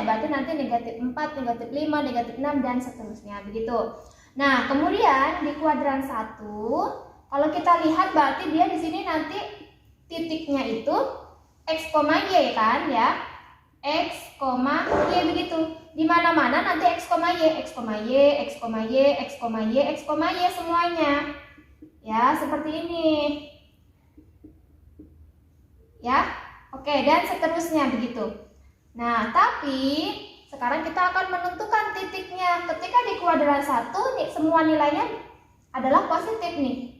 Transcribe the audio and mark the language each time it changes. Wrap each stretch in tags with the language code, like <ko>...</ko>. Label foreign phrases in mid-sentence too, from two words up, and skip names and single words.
<id>Berarti nanti negatif 4, negatif 5, negatif 6 dan seterusnya. Begitu. Nah, kemudian di kuadran 1, kalau kita lihat berarti dia di sini nanti titiknya itu X, Y kan ya. X, Y begitu. Di mana-mana nanti X, Y, X, Y, X, Y, X, Y, X, Y semuanya. Ya, seperti ini. Ya. Oke, dan seterusnya begitu. Nah, tapi sekarang kita akan menentukan titiknya. Ketika di kuadran 1 nih, semua nilainya adalah positif nih.</id>